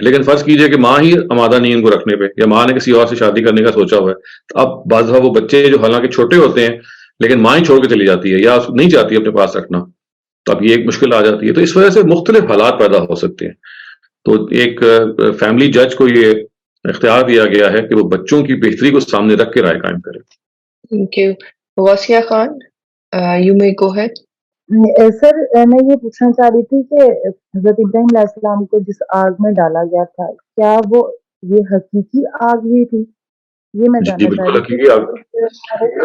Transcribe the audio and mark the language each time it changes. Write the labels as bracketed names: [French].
[Urdu] لیکن فرض کیجئے کہ ماں ہی آمادہ نہیں ان کو رکھنے پہ، یا ماں نے کسی اور سے شادی کرنے کا سوچا ہوا ہے، تو اب بعض دفعہ وہ بچے جو حالانکہ چھوٹے ہوتے ہیں لیکن ماں ہی چھوڑ کے چلی جاتی ہے یا نہیں چاہتی اپنے پاس رکھنا، تو اب یہ ایک مشکل آ جاتی ہے. تو اس وجہ سے مختلف حالات پیدا ہو سکتے ہیں. تو ایک فیملی جج کو یہ اختیار دیا گیا ہے کہ وہ بچوں کی بہتری کو سامنے رکھ کے رائے قائم کرے. [English] Thank you. Wasya Khan, you may go ahead. [Urdu] سر میں یہ پوچھنا چاہ رہی تھی کہ حضرت ابراہیم علیہ السلام کو جس آگ میں ڈالا گیا تھا کیا وہ یہ حقیقی آگ ہی تھی؟ یہ میں جاننا چاہ رہی تھی.